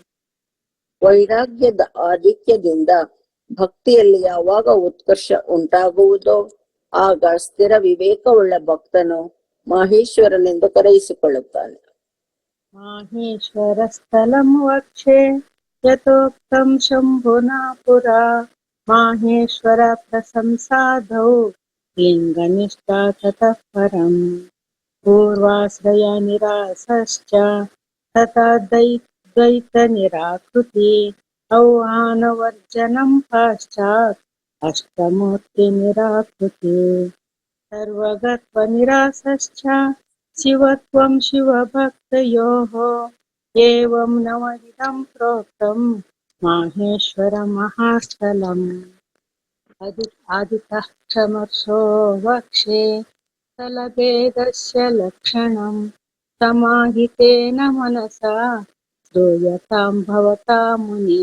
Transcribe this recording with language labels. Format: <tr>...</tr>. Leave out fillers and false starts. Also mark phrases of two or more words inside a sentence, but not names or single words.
<kn>ವೈರಾಗ್ಯದ ಆಧಿಕ್ಯದಿಂದ ಭಕ್ತಿಯಲ್ಲಿ ಯಾವಾಗ ಉತ್ಕರ್ಷ ಉಂಟಾಗುವುದೋ ಆಗ ಸ್ಥಿರ ವಿವೇಕವುಳ್ಳ ಭಕ್ತನು ಮಾಹೇಶ್ವರನೆಂದು ಕರೆಯಿಸಿಕೊಳ್ಳುತ್ತಾನೆ.</kn> <sa>ಮಾಹೇಶ್ವರ ಸ್ಥಳಂ ವಕ್ಷೆ ಯಥೋಕ್ತಂ ಶಂಭುನಾ ಪುರಾ ಮಾಹೇಶ್ವರ ಪ್ರಶಂಸಾಧೌ ಲಿಂಗನಿಷ್ಠಾ ತತಃ ಪರಂ ಪೂರ್ವಾಶ್ರಯ ನಿರಾಸಶ್ಚ ತಥಾ ದ್ವೈತ ನಿರಾಕೃತಿ ಔಹಾನವರ್ಜನಂ ಪಶ್ಚಾತ್ ಅಷ್ಟಮೂರ್ತಿ ನಿರಾಕೃತಿ ಸರ್ವಗತ್ವ ನಿರಾಸಶ್ಚ ಶಿವತ್ವಂ ಶಿವಭಕ್ತಯೋಃ ಏವಂ ನವವಿಧಂ ಪ್ರೋಕ್ತಂ ಮಾಹೇಶ್ವರ ಮಹಾಸ್ಥಲಂ. ಆದಿತಃ ಕ್ಷಮರ್ಷೋ ವಕ್ಷೆ ಸ್ಥಳಭೇದಸ್ಯ ಲಕ್ಷಣಂ ಸಮಾಹಿತೇನ ಮನಸಾ ಶ್ರೂಯತಾಂ ಭವತಾ ಮುನಿ.</sa>